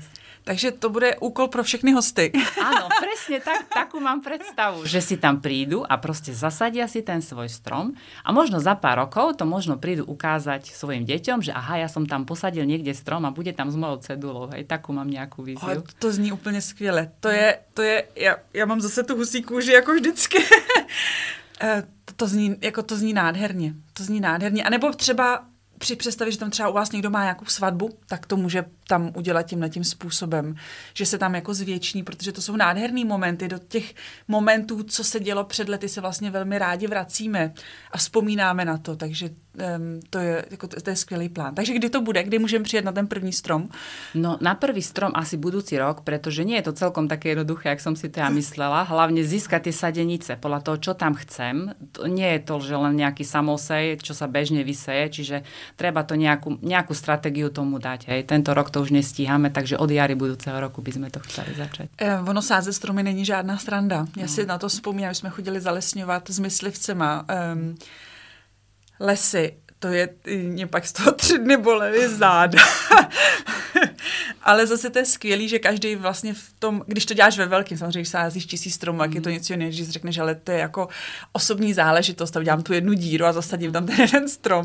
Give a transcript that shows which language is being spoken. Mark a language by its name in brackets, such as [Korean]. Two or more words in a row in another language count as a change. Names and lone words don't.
[Czech] Takže to bude úkol pro všechny hosty. [Slovak] Áno, presne takú mám predstavu, že si tam prídu a proste zasadia si ten svoj strom a možno za pár rokov to možno prídu ukázať svojim deťom, že aha, ja som tam posadil niekde strom a bude tam s mojou cedulou. Hej, takú mám nejakú víziu. [Czech] To zní úplně skvěle. Já mám zase tu husí kůži jako vždycky. To zní nádherně. To zní nádherně. A nebo třeba při představě, že tam třeba u vás někdo má nějakou svatbu, tak to může tam udělat tímhletím způsobem, že se tam jako zvětší, protože to jsou nádherný momenty. Do těch momentů, co se dělo před lety, se vlastně velmi rádi vracíme a vzpomínáme na to, takže to je skvělý plán. Takže kdy to bude? Kdy môžeme přijet na ten první strom? [Slovak] No na prvý strom asi budúci rok, pretože nie je to celkom také jednoduché, jak som si to ja myslela. Hlavne získať tie sadenice podľa toho, čo tam chcem. To nie je to, že len nejaký samosej, čo sa bežne vyseje, čiže treba to nejakú stratégiu tomu dať. Hej. Tento rok to už nestíhame, takže od jary budúceho roku by sme to chceli začať. [Czech] Ono sázet stromy není žádná sranda. Ja si na to vzpomínám, že jsme chodili zalesňovat s myslivcema lesy, mě pak z toho 3 dny bolely záda. Ale zase to je skvělý, že každý vlastně v tom, když to děláš ve velkým, samozřejmě, když sázíš 1000 stromů, jak je to něco jiného, když řekneš, ale to je jako osobní záležitost, a udělám tu jednu díru a zasadím tam ten jeden strom.